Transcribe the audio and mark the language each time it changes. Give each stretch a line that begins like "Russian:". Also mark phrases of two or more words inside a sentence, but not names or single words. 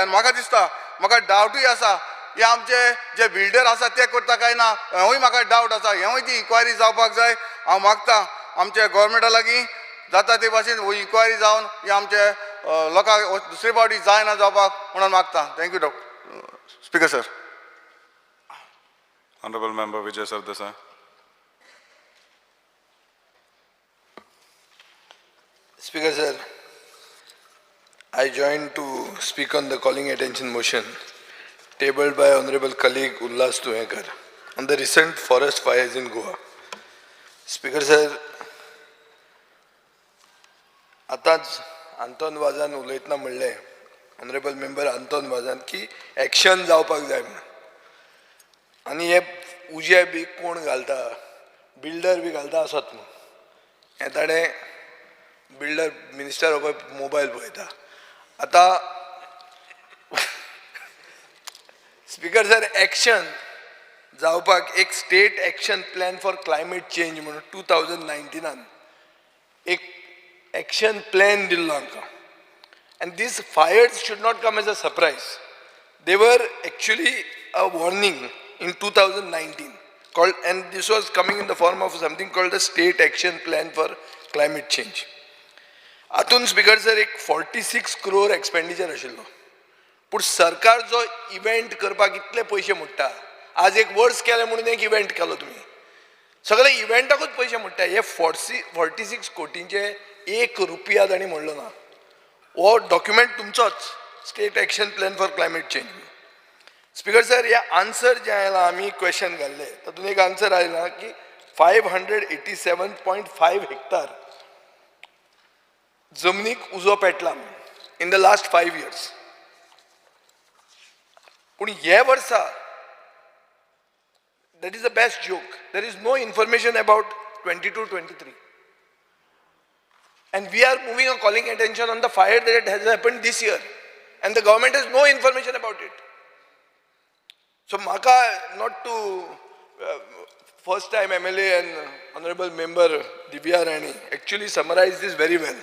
Konkani: आनी म्हाका दिसता, म्हाका डावटूय आसा, हे आमचे जे बिल्डर आसा ते करता काय ना, हेंवूय म्हाका डावट आसा, हेंवूय ती इन्क्वायरी जावपाक जाय. हांव मागता आमच्या गोवोरमेंटा लागीं जाता ते भाशेन हो इन्क्वायरी जावन हे आमचे लोकांक दुसरे फावटी जायना जावपाक म्हणून मागता.
English: thank you speaker sir. Honorable Member Vijay Sardesai. Speaker sir, I join to speak on the calling attention motion tabled by Honorable colleague Ullas Tuekar on the recent forest fires in Goa. Speaker sir,
Konkani: आताच आंतोन वाजान उलयतना म्हणलें
English: honourable member
Konkani: आंतोन वाजान की एक्शन जावपाक जाय म्हणून. आनी हे उजे बी कोण घालता, बिल्डर बी घालता आसत न्हू. हें ताणें बिल्डर मिनिस्टर हो पळय मोबायल पळयता. आतां स्पीकर सर, एक्शन जावपाक एक स्टेट
English: action plan for climate change
Konkani: म्हणून 2019 एक
English: action plan
Konkani: दिल्लो आमकां.
English: And these fires should not come as a surprise. They were actually a warning in 2019 called, and this was coming in the form of something called the State Action Plan for Climate Change. Atun speaker sir,
Konkani: एक 46
English: crore expenditure
Konkani: आशिल्लो. पूण सरकार जो इव्हेंट करपाक इतले पयशे मोडटा, आज एक वर्स केले म्हणून एक इव्हेंट केलो तुमी, सगळे इव्हेंटाकूच पयशे मोडटा. हे 46 कोटींचे 1 रुपया ताणी म्हणलो ना. वो डॉक्युमेंट तुमचोच,
English: state action plan for climate change.
Konkani: स्पीकर सर, हे आन्सर जे आयला, आमी क्वेश्चन घाल्ले तातूंत एक आन्सर आयला की 587.5 हेक्टर जमनीक उजो पेटला
English: in the last 5 years.
Konkani: पूण हे वर्सा
English: that is the best joke. There is no information about 22-23. And we are moving on calling attention on the fire that has happened this year. and the government has no information about it. So Maka, not to first time MLA and Honorable Member Divya Rani actually summarized this very well.